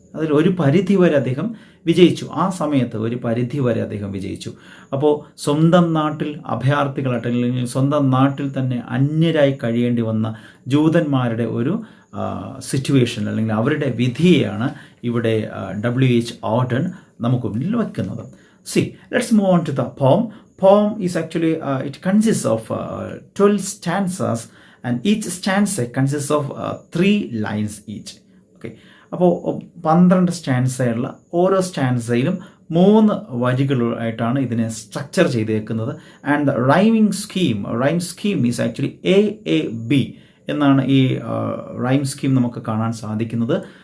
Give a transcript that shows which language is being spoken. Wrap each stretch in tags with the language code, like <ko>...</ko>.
<ml>അതിൽ ഒരു പരിധി വരെ അദ്ദേഹം വിജയിച്ചു. ആ സമയത്ത് ഒരു പരിധി വരെ അദ്ദേഹം വിജയിച്ചു. അപ്പോൾ സ്വന്തം നാട്ടിൽ അഭയാർത്ഥികളായിട്ട് അല്ലെങ്കിൽ സ്വന്തം നാട്ടിൽ തന്നെ അന്യരായി കഴിയേണ്ടി വന്ന ജൂതന്മാരുടെ ഒരു സിറ്റുവേഷൻ അല്ലെങ്കിൽ അവരുടെ വിധിയെയാണ് ഇവിടെ W.H.Auden നമുക്ക് മുന്നിൽ വയ്ക്കുന്നത്.</ml> <en>See, let's move on to the poem. Poem is actually, it consists of 12 stanzas, and each stanza consists of 3 lines each. Okay.</en> <ml>അപ്പോൾ 12 സ്റ്റാൻസയുള്ള ഓരോ സ്റ്റാൻസയിലും 3 വരികളായിട്ടാണ് ഇതിനെ സ്ട്രക്ചർ ചെയ്തേക്കുന്നത്.</ml> <en>and the rhyme scheme is actually</en> <ml>AAB എന്നാണ് ഈ rhyme scheme നമുക്ക് കാണാൻ സാധിക്കുന്നത്.</ml>